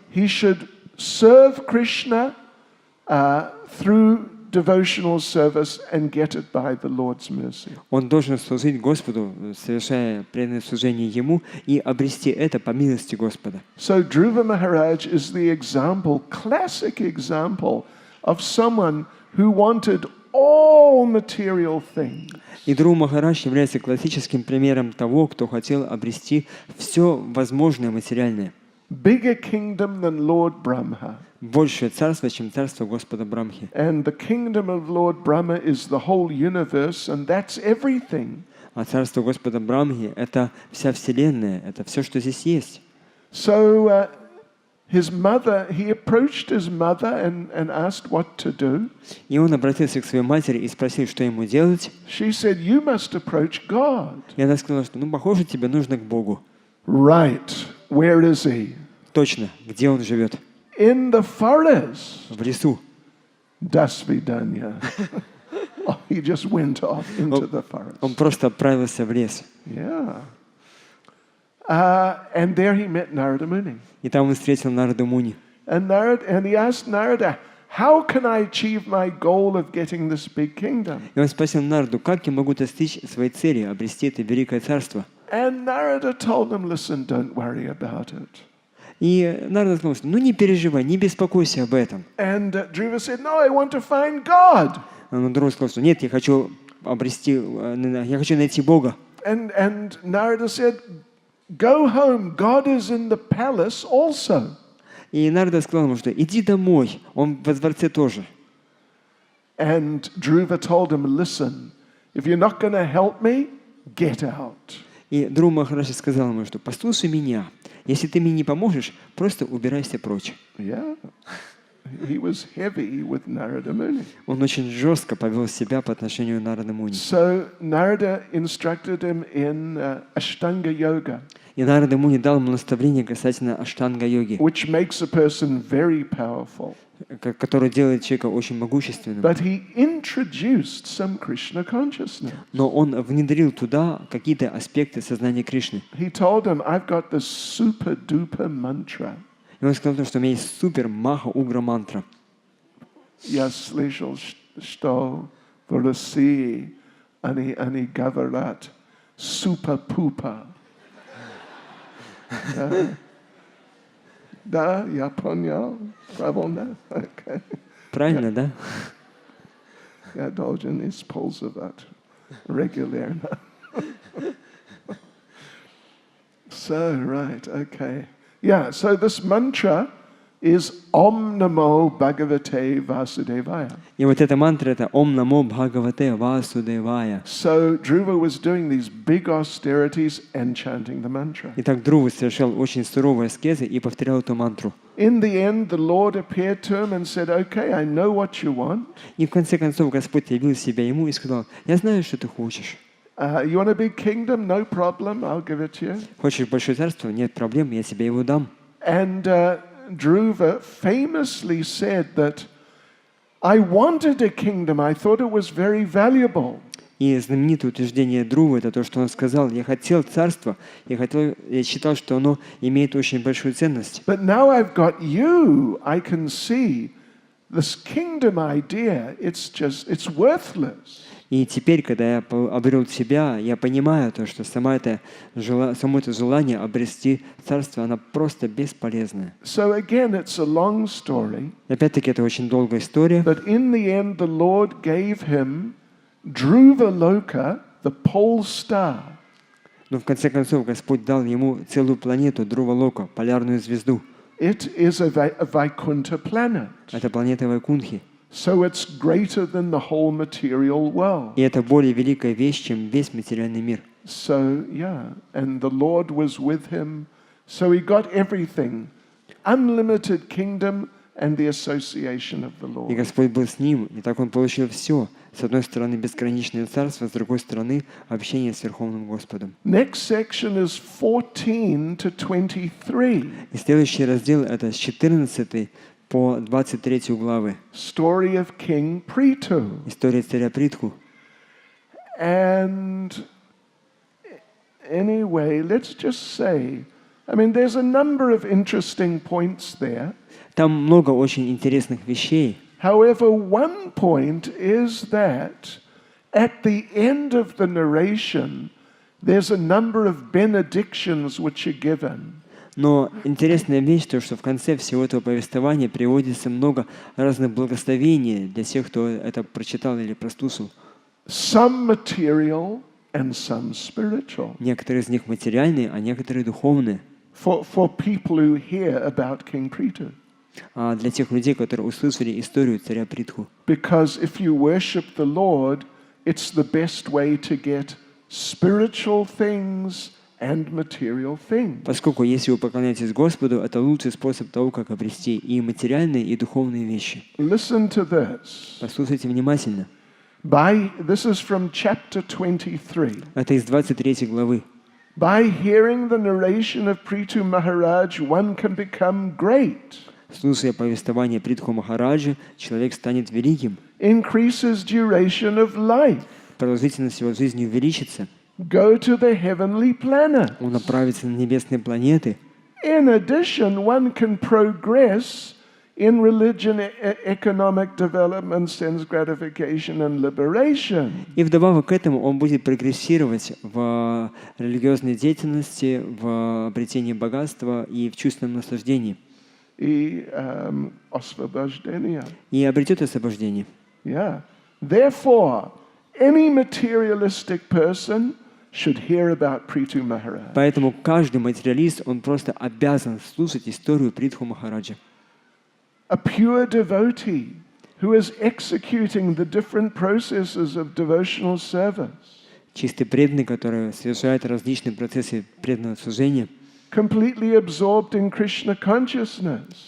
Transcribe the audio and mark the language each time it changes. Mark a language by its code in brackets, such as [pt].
[en] he should serve Krishna through devotional service and get it by the Lord's mercy. [ru] он должен служить Господу, совершая преданное служение Ему, и обрести это по милости Господа. [en] So Dhruva Maharaj is the example, classic example of someone who wanted all material things. [ru] И Dhruva Махарадж является классическим примером того, кто хотел обрести все возможное материальное. [en] Bigger kingdom than Lord Brahma. [ru] Большее царство, чем царство Господа Брамхи. [en] And the kingdom of Lord Brahma is the whole universe, and that's everything. [ru] А царство Господа Брамхи — это вся Вселенная, это все, что здесь есть. [en] So his mother, he approached his mother and asked what to do. [ru] И он обратился к своей матери и спросил, что ему делать. [en] She said, "You must approach God." [ru] И она сказала, что, похоже, тебе нужно к Богу. [en] Right. Where is he? [ru] Точно, где он живет? [en] In the forest. [ru] В лесу. Dasvidanya. [en] Oh, he just went off into the forest. [ru] Он просто отправился в лес. [en] Yeah. And there he met Narada Muni. [ru] И там он встретил Нараду Муни. [en] And he asked Narada, "How can I achieve my goal of getting this big kingdom?" [ru] И он спросил Нараду, как я могу достичь своей цели, обрести это великое царство? [en] And Narada told him, "Listen, don't worry about it." [ru] И Нарада сказал, что не переживай, не беспокойся об этом. [en] And Dhruva said, "No, I want to find God." [ru] Но Dhruva сказал, что нет, я хочу найти Бога. [en] And Narada said, "Go home. God is in the palace also." [ru] И Нарада сказал ему, что иди домой, он во дворце тоже. [en] And Dhruva told him, "Listen, if you're not going to help me, get out." [ru] И Dhruva Махарадж сказал ему, что послушай меня, если ты мне не поможешь, просто убирайся прочь. [en] Yeah. He was heavy with Narada Muni. [ru] Он очень жестко повел себя по отношению к Нараде Муни. [en] So Narada instructed him in Ashtanga yoga, [ru] И Нарада Муни дал ему наставление касательно аштанга-йоги, [en] which makes a person very powerful. [ru] который делает человека очень могущественным. [en] But he introduced some Krishna consciousness. [ru] Но он внедрил туда какие-то аспекты сознания Кришны. [en] He told him, "I've got this super duper mantra." [ru] И он сказал, что у меня есть супер маха угра мантра. Я слышал, что в России они говорят супа-пупа. Да, я понял. Правильно? Okay. Правильно, да? Я должен использовать регулярно. [en] So, right, okay. Yeah, so this mantra is Om Namo Bhagavate Vasudevaya. [ru] И вот эта мантра — это Ом Намо Бхагавате Васудевая. [en] So Dhruva was doing these big austerities and chanting the mantra. [ru] Итак, Dhruva совершал очень суровые аскезы и повторял эту мантру. [en] In the end, the Lord appeared to him and said, "Okay, I know what you want. [ru] И в конце концов Господь явил себя ему и сказал, я знаю, что ты хочешь. [en] You want a big kingdom? No problem, I'll give it to you." [ru] Хочешь большое царство? Нет проблем, я тебе его дам. [en] And Dhruva famously said that, "I wanted a kingdom, I thought it was very valuable." [ru] И знаменитое утверждение Dhruva — это то, что он сказал, я хотел царства, я считал, что оно имеет очень большую ценность. [en] But now I've got you, I can see this kingdom idea, it's worthless. [ru] И теперь, когда я обрел себя, я понимаю то, что само это желание обрести царство, оно просто бесполезное. [en] So again, it's a long story. [ru] Опять-таки, это очень долгая история. [en] But in the end, the Lord gave him Dhruva Loka, the pole star. [ru] Но в конце концов Господь дал ему целую планету Dhruva Loka, полярную звезду. [en] It is a Vaikuntha planet. [ru] Это планета Вайкунтхи. [en] So it's greater than the whole material world. [ru] И это более великая вещь, чем весь материальный мир. [en] So, yeah, and the Lord was with him. So he got everything. Unlimited kingdom and the association of the [ru] И [en] Lord. [ru] Господь был с ним, и так он получил все. С одной стороны, безграничное царство, с другой стороны, общение с Верховным Господом. [en] Next section is 14 to 23. [ru] И следующий раздел — это с 14 по 23 главы. [en] Story of King Prithu. [ru] История царя Притху. [en] And anyway, let's just say, I mean, there's a number of interesting points there. [ru] Там много очень интересных вещей. [en] However, one point is that at the end of the narration, there's a number of benedictions which are given. [ru] Но интересная вещь, то, что в конце всего этого повествования приводится много разных благословений для тех, кто это прочитал или прослушал. [en] Some material and some spiritual. [ru] Некоторые из них материальные, а некоторые духовные. [en] For people who hear about King Prithu. [ru] А для тех людей, которые услышали историю царя Притху. [en] Because if you worship the Lord, it's the best way to get spiritual things and material things. [ru] Поскольку если вы поклоняетесь Господу, это лучший способ того, как обрести и материальные, и духовные вещи. [en] Listen to this. [ru] Послушайте внимательно. [en] This is from chapter 23. [ru] Это из 23 главы. [en] By hearing the narration of Prithu Maharaj, one can become great. [ru] Слушая повествование Притху Махараджи, человек станет великим. [en] Increases duration of life. [ru] Продолжительность его жизни увеличится. [en] Go to the heavenly planet. [ru] Он направится на небесные планеты. [en] In addition, one can progress in religion, economic development, sense gratification and liberation. [ru] И вдобавок к этому он будет прогрессировать в религиозной деятельности, в обретении богатства и в чувственном наслаждении. И обретет освобождение. [en] Yeah. Therefore, any materialistic person should hear about Prithu Maharaj. [ru] Поэтому каждый материалист, он просто обязан слушать историю Притху Махараджа. [en] A pure devotee who is executing the different processes of devotional service. [ru] Чистый преданный, который совершает различные процессы преданного служения. [en] Completely absorbed in Krishna consciousness.